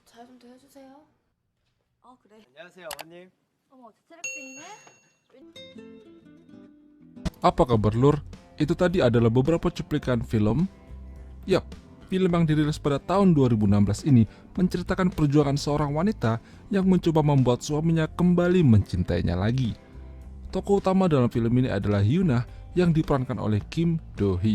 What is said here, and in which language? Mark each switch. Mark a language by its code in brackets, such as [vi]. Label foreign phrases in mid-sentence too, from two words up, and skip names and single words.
[ko] 좀 더 해주세요. 그래. 안녕하세요, 어머님. 어머, 제작진이네? [id] Apa kabar lur? Itu tadi adalah beberapa cuplikan film. Yap, film yang dirilis pada tahun 2016 ini menceritakan perjuangan seorang wanita yang mencoba membuat suaminya kembali mencintainya lagi. Tokoh utama dalam film ini adalah Hyuna yang diperankan oleh Kim Do Hee.